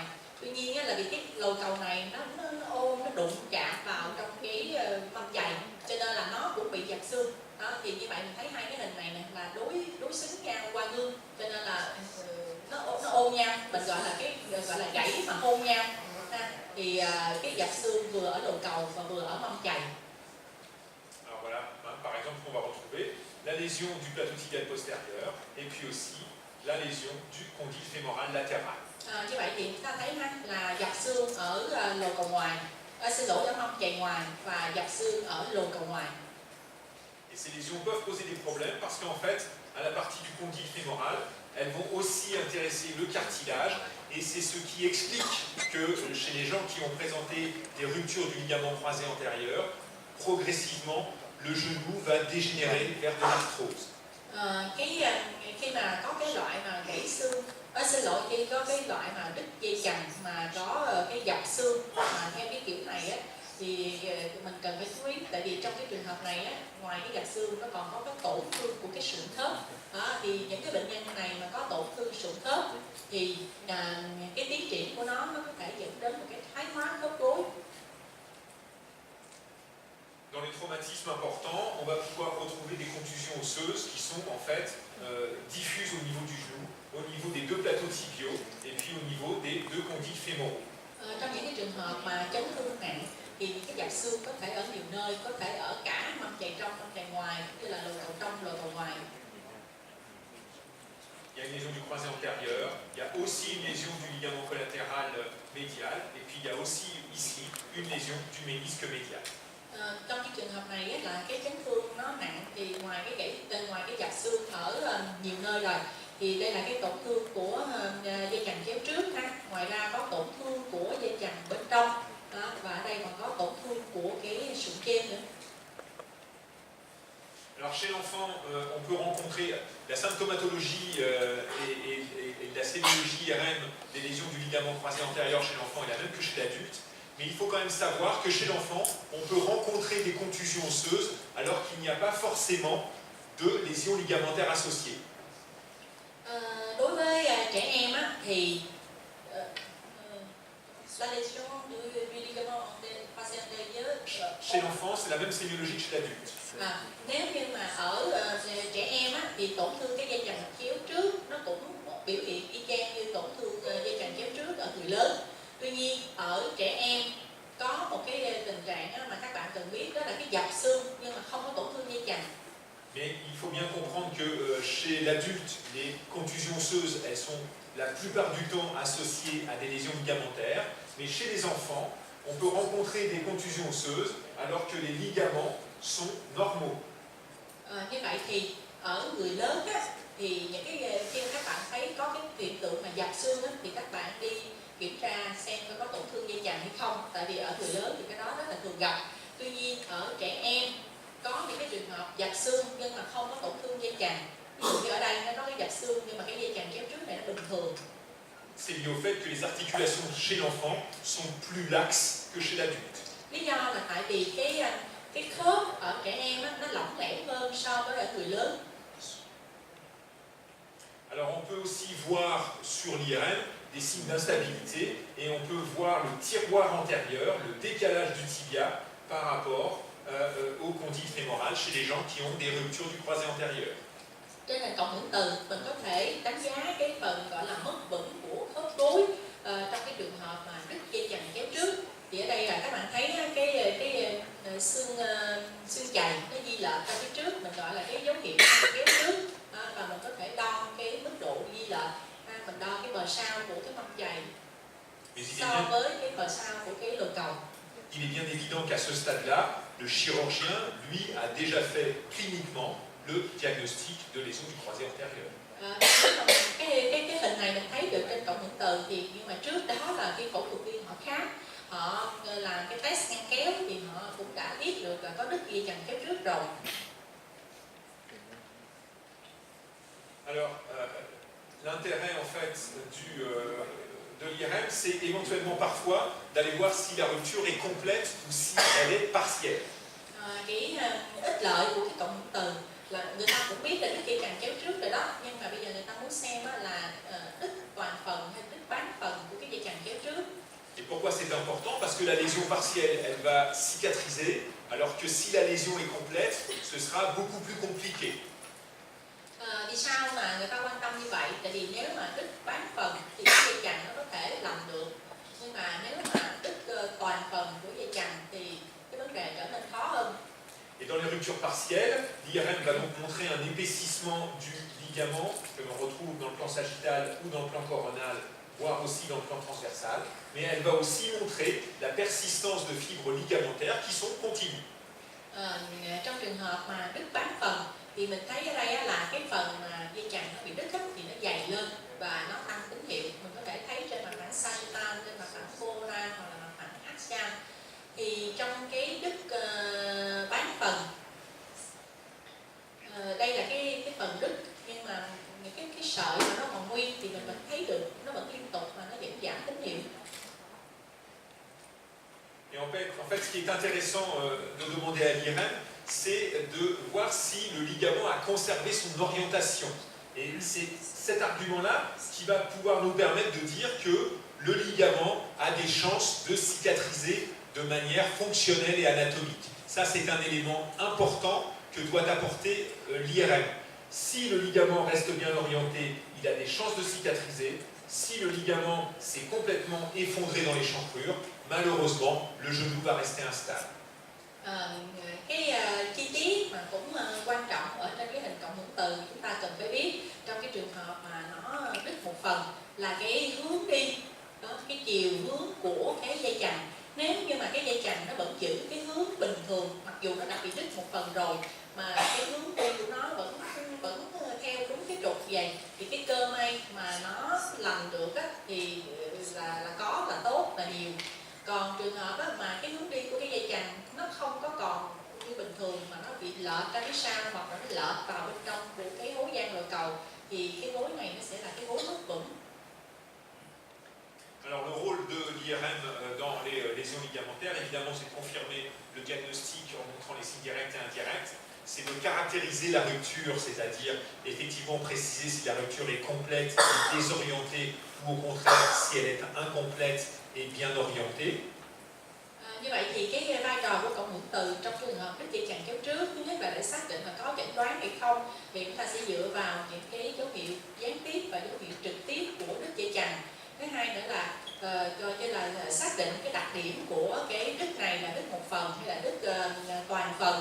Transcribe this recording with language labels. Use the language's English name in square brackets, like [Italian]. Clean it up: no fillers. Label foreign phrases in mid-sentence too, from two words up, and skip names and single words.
[Vietnamese] Tuy nhiên á, là vì cái lồi cầu này nó ôm, nó đụng chạm vào trong cái mông chày, cho nên là nó cũng bị dập xương. Đó, thì như vậy mình thấy hai cái hình này nè là đối xứng nhau qua gương, cho nên là nó ôm nhau, mình gọi là gãy mà hôn nhau ha. Thì cái dập xương vừa ở lồi cầu và vừa ở mông chày. [French] Alors voilà, par exemple, on va retrouver la lésion du plateau tibial postérieur et puis aussi la lésion du condyle fémoral latéral. [Vietnamese] Như vậy thì chúng ta thấy ha, là dập xương ở lồi cầu ngoài, xin lỗi, ở mông chày ngoài và dập xương ở lồi cầu ngoài. [French] Et ces lésions peuvent poser des problèmes parce qu'en fait, à la partie du condyle fémoral, elles vont aussi intéresser le cartilage, et c'est ce qui explique que chez les gens qui ont présenté des ruptures du ligament croisé antérieur, progressivement, le genou va dégénérer vers de l'arthrose. [Vietnamese] Khi mà có cái loại mà gãy xương, xin lỗi, khi có cái loại mà đứt dây chằng mà có cái dập xương mà theo cái kiểu này á, thì mình cần phải chú ý, tại vì trong cái trường hợp này á, ngoài cái dập xương nó còn có cái tổn thương của cái sụn khớp. Thì những cái bệnh nhân này mà có tổn thương sụn khớp thì cái tiến triển của nó có thể dẫn đến một cái thoái hóa khớp gối. [French] Dans les traumatismes importants, on va pouvoir retrouver des contusions osseuses qui sont en fait diffuses au niveau du genou, au niveau des deux plateaux tibiaux et puis au niveau des deux condyles fémoraux. [Vietnamese] Trong những cái trường hợp mà chấn thương nặng thì những cái dập xương có thể ở nhiều nơi, có thể ở cả mông chày trong, mông chày ngoài, như là lồi cầu trong, lồi cầu ngoài. [French] Il y a une lésion du croisé antérieur, il y a aussi une lésion du ligament collatéral médial, et puis il y a aussi ici une lésion du ménisque médial. [Vietnamese] Trong cái trường hợp này á, là cái chấn thương nó nặng, thì ngoài cái dập xương ở nhiều nơi rồi, thì đây là cái tổn thương của dây chằng chéo trước ha. Ngoài ra có tổn thương của dây chằng bên trong đó, và ở đây còn có tổn thương của cái sụn trên nữa. [French] Alors chez l'enfant, on peut rencontrer la symptomatologie et la sémiologie IRM des lésions du ligament croisé antérieur chez l'enfant est la même que chez l'adulte, mais il faut quand même savoir que chez l'enfant, on peut rencontrer des contusions osseuses alors qu'il n'y a pas forcément de lésions ligamentaires associées. [Vietnamese] Đối với trẻ em á, thì [French] la lésion du ligament croisé antérieur chez l'enfant, c'est la même sémiologie que chez l'adulte. [Vietnamese] Nếu như mà ở trẻ em á, thì tổn thương cái dây chằng chéo trước nó cũng biểu hiện y chang như tổn thương dây chằng chéo trước ở người lớn. Tuy nhiên ở trẻ em có một cái tình trạng á, mà các bạn cần biết, đó là cái dập xương nhưng mà không có tổn thương dây chằng. [French] Mais il faut bien comprendre que chez l'adulte, les contusions osseuses, elles sont la plupart du temps associées à des lésions ligamentaires, mais chez les enfants, on peut rencontrer des contusions osseuses alors que les ligaments sont normaux. [Vietnamese] Như vậy thì ở người lớn á, thì những cái khi các bạn thấy có cái hiện tượng mà dập xương á, thì các bạn đi kiểm tra xem có tổn thương dây chằng hay không, tại vì ở người lớn thì cái đó rất là thường gặp. Tuy nhiên ở trẻ em có những cái trường hợp dập xương nhưng mà không có tổn thương dây chằng. Ví dụ như ở đây nó có cái dập xương nhưng mà cái dây chằng chéo trước này nó bình thường. [French] C'est lié au fait que les articulations chez l'enfant sont plus laxes que chez l'adulte. [Vietnamese] Lý do là tại vì cái khớp ở trẻ em á, nó lỏng lẻo hơn so với ở người lớn. [French] Alors on peut aussi voir sur l'IRM des signes d'instabilité, et on peut voir le tiroir antérieur, le décalage du tibia par rapport au condyle fémoral chez les gens qui ont des ruptures du croisé antérieur. [Vietnamese] Trên nền cộng hưởng từ, mình có thể đánh giá cái phần gọi là mất vững của khớp gối trong cái trường hợp mà đứt dây chằng chéo trước. Thì ở đây là các bạn thấy cái xương chày nó di lệch ra phía trước, mình gọi là cái dấu hiệu kéo trước, và mình có thể đo cái mức độ di lệch, mình đo cái bờ sau của cái mông chày so với cái bờ sau của cái lồi cầu. [French] il est bien évident qu'à ce stade-là, le chirurgien, lui, a déjà fait cliniquement le diagnostic de lésion du croisé antérieur. [Vietnamese] Cái hình này mình thấy được trên cộng hưởng từ thì nhưng mà trước đó là cái phẫu thuật viên họ khác, họ làm cái test ngăn kéo thì họ cũng đã biết được là có đứt dây chằng kéo trước rồi. [French] Alors, l'intérêt en fait de l'IRM, c'est éventuellement parfois d'aller voir si la rupture est complète ou si elle est partielle. [Vietnamese] Cái ích lợi của cái cộng hưởng từ là người ta cũng biết là đứt dây chằng kéo trước rồi đó, nhưng mà bây giờ người ta muốn xem là đứt toàn phần hay đứt bán phần của cái dây chằng kéo trước. [French] Et pourquoi c'est important? Parce que la lésion partielle, elle va cicatriser, alors que si la lésion est complète, ce sera beaucoup plus compliqué. [Vietnamese] Vì sao mà người ta quan tâm như vậy? Tại vì nếu mà đứt bán phần thì cái dây chằng nó có thể lành được, nhưng mà nếu mà đứt toàn phần của dây chằng thì cái vấn đề trở nên khó hơn. [French] Et dans les ruptures partielles, l'IRM va donc montrer un épaississement du ligament que l'on retrouve dans le plan sagittal ou dans le plan coronal, voire aussi dans le plan transversal, mais elle va aussi montrer la persistance de fibres ligamentaires qui sont continues. [Vietnamese] Trong trường hợp mà đứt bán phần thì mình thấy ở đây là cái phần mà dây chằng nó bị đứt thì nó dày lên và nó tăng tín hiệu. Mình có thể thấy trên mặt phẳng sagittal, trên mặt phẳng coronal hoặc là mặt phẳng axial. Thì trong cái đứt bán phần, đây là cái phần đứt, nhưng mà cái sợi mà nó còn nguyên thì mình vẫn thấy được, nó vẫn liên tục và nó vẫn giảm tín hiệu. [French] Et en fait, ce qui est intéressant de demander à l'IRM, c'est de voir si le ligament a conservé son orientation. Et c'est cet argument-là qui va pouvoir nous permettre de dire que le ligament a des chances de cicatriser de manière fonctionnelle et anatomique. Ça, c'est un élément important que doit apporter l'IRM. Si le ligament reste bien orienté, il a des chances de cicatriser. Si le ligament s'est complètement effondré dans l'échancrure, malheureusement, le genou va rester instable. [Vietnamese] Cái chi tiết mà cũng quan trọng ở trên cái hình cộng hưởng từ chúng ta cần phải biết trong cái trường hợp mà nó đứt một phần là cái hướng đi, đó, cái chiều hướng của cái dây chằng. Nếu như mà cái dây chằng nó vẫn giữ cái hướng bình thường, mặc dù nó đã bị đứt một phần rồi mà cái hướng đi của nó vẫn theo đúng cái trục vậy, thì cái cơ may mà nó lành được thì là có, là tốt, là nhiều. Còn trường hợp mà cái hướng đi của cái dây chằng nó không có còn như bình thường mà nó bị lệch ra phía sau hoặc là nó lệch vào bên trong của cái hố gan rồi cầu thì cái gối này nó sẽ là cái gối mất vững. [French] Alors le rôle de l'IRM dans les lésions ligamentaires, évidemment, c'est de confirmer le diagnostic en montrant les signes directs et indirects. C'est de caractériser la rupture, c'est-à-dire effectivement préciser si la rupture est complète et désorientée ou au contraire si elle est incomplète et bien orientée. [Vietnamese] Như vậy thì cái vai trò của cộng hưởng từ trong trường hợp đứt dây chằng kéo trước, thứ nhất là để xác định là có chẩn đoán hay không, thì chúng ta sẽ dựa vào những cái dấu hiệu gián tiếp và dấu hiệu trực tiếp của đứt dây chằng. Thứ hai nữa là coi như là xác định cái đặc điểm của cái đứt này là đứt một phần hay là đứt toàn phần.